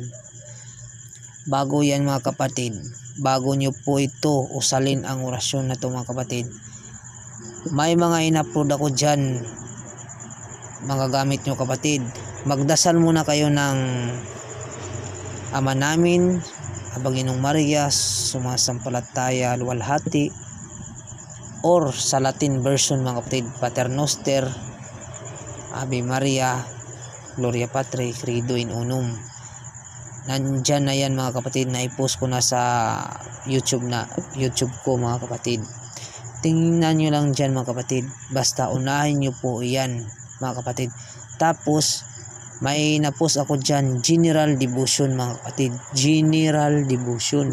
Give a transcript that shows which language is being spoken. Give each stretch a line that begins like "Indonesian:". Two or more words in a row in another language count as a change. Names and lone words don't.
Filipino: Bago yan mga kapatid, bago nyo po ito usalin ang orasyon na ito mga kapatid, may mga in-upload ako dyan mga gamit nyo kapatid. Magdasal muna kayo ng Ama Namin, Abanginong Maria, Sumasampalataya, Luwalhati, or sa
English: Latin version
Filipino: mga kapatid, Pater Noster, Ave Maria, Gloria Patri, Credo in Unum. Nandyan na yan mga kapatid, na i-post ko na sa YouTube ko mga kapatid. Tingnan nyo lang dyan mga kapatid, basta unahin nyo po yan mga kapatid. Tapos may na-post ako dyan, General Devotion mga kapatid, General Devotion.